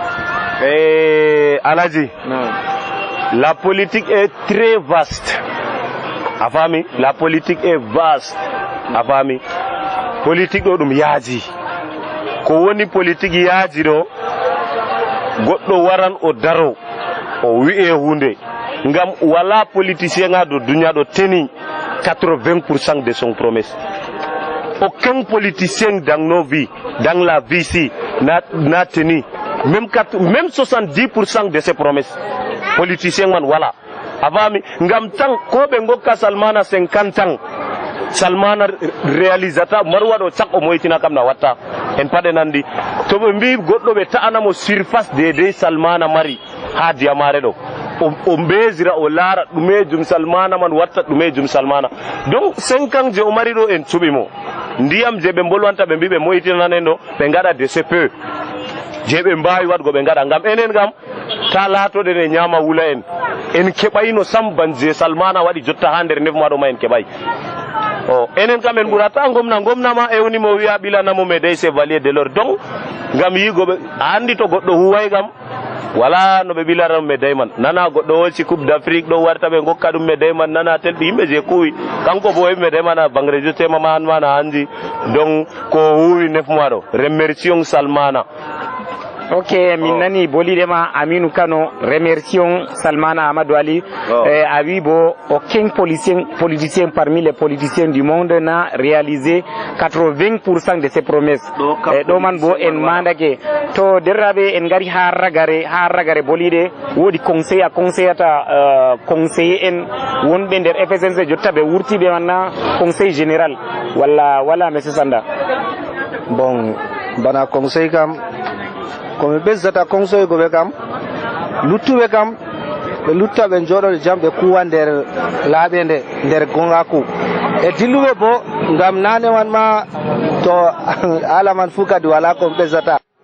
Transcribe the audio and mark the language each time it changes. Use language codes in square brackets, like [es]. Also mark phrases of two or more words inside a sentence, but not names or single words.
[ff] Alaji [fr] la politique est très vaste [ff] a faami [fr] la politique est vaste [ff] a faami politique ɗo ɗum yaaji ko woni politique yaaji ɗo goɗɗo waran o daro o wi'e hunde ngam wala politicien nga do duniya ɗo teni 80% [fr] de son promesse. Aucun politicien dans nos vies, dans la vie ici, n'a tenu même 70% de ses promesses. [ff] Politicien man voilà. Avami ngam tang ko be ngokka Salmana 50 ans. Salmana réalisateur marwa do chak o moytina kam na watta en pade nandi to be mbi goddo be ta'ana mo surface de Salmana mari ha diamare do o mbezira o lara ɗumejum Salmana man watta ɗumejum Salmana donc 5 ans je o mari ɗo en cuɓi mo ndiyam je ɓe bolwanta ɓe mbi ɓe moytinanen ɗo ɓe gaɗa [fr] de ce peu [ff] je ɓe mbawi waɗgo ɓe gaɗa gam enen gam ta latoɗen e ñama wula en keɓayno samban je Salmana waɗi jotta ha nder nef maɗo ma en keɓay o enen kam en ɓurata gomnama ewnimo wiya ɓilanamo [fr] médaille chevalier de l'ordre [ff] donc gam yigoɓe andi to goɗɗo huway gam wala no ɓe ɓilaran médaille man nana goɗɗo wolci [fr] coupe d'Afrique [ff] ɗo warta ɓe gokka ɗum médaille man nana telɗi yimɓe je kuwi kanko bo heɓi médaille man a bangrejo tema ma an mana andi donc ko huwi nef maɗo remercions Salmana. Ok, min nani bolidema Aminou Kano, remercions Salmana Amadou Ali. Abibo, [fr] aucun politicien parmi les politiciens du monde n'a réalisé 80% de ses promesses. [ff] Doman bo en mandake to derrabe en gari harragare bolide wodi conseil ata conseiller en wonbe der FSNC jotta be wurti be manna [fr] conseil général [ff] wala monsieur Sanda. Bon, bana conseil kam komi ɓesdata conseil goɓe kam luttuɓe kam ɓe lutta ɓe jooɗo jam ɓe kuwa nder laaɓe nde nder gongaku e dilluɓe bo ngam nane man ma to ala man fuu kadi wala komi ɓesdata.